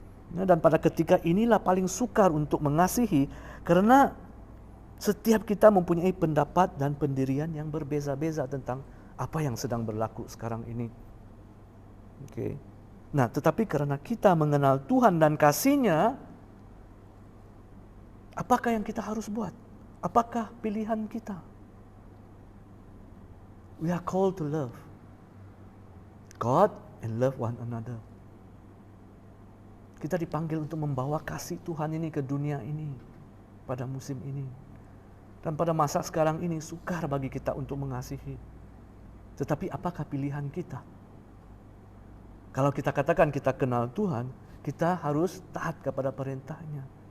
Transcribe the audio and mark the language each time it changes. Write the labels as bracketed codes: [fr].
[ms] Nah, dan pada ketika inilah paling sukar untuk mengasihi, karena setiap kita mempunyai pendapat dan pendirian yang berbeza-beza tentang apa yang sedang berlaku sekarang ini. Oke. Nah, tetapi karena kita mengenal Tuhan dan kasih-Nya, apakah yang kita harus buat? Apakah pilihan kita? [en] We are called to love God and love one another. [ms] Kita dipanggil untuk membawa kasih Tuhan ini ke dunia ini pada musim ini. Dan pada masa sekarang ini sukar bagi kita untuk mengasihi. Tetapi apakah pilihan kita? Kalau kita katakan kita kenal Tuhan, kita harus taat kepada perintahnya.